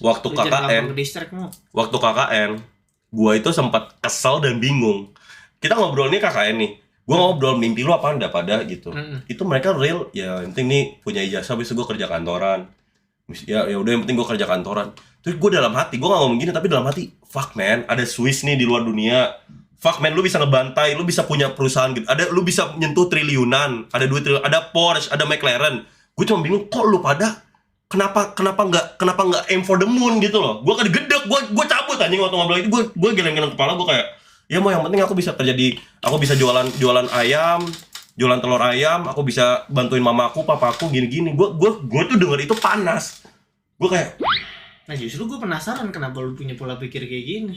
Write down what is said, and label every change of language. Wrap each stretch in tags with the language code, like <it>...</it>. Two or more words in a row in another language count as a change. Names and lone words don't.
<id>waktu KKN gua itu sempat kesel dan bingung. Kita ngobrol nih KKN nih, gua ngobrol mimpi lu apaan pada gitu. Itu mereka real ya, yang penting nih punya ijazah, habis itu gua kerja kantoran. Ya udah yang penting gua kerja kantoran. Terus gue dalam hati, gue gak ngomong gini, tapi dalam hati,</id> <en>fuck man,</en> <id>ada Swiss nih di luar dunia.</id> <en>Fuck man,</en> <id>lu bisa ngebantai, lu bisa punya perusahaan gitu. Lu bisa nyentuh triliunan, ada 2 triliun, ada Porsche, ada McLaren. Gue cuma bingung, kok lu pada kenapa nggak</id> <en>aim for the moon</en> <id>gitu loh. Gue gedek, gue cabut anjing waktu ngobrol itu. Gue geleng-geleng kepala, gue kayak, ya mau yang penting aku bisa aku bisa jualan ayam, jualan telur ayam, aku bisa bantuin mamaku, papaku, gini-gini. Gue tuh denger itu panas. Gue kayak, nah justru gue penasaran kenapa lu punya pola pikir kayak gini.</id>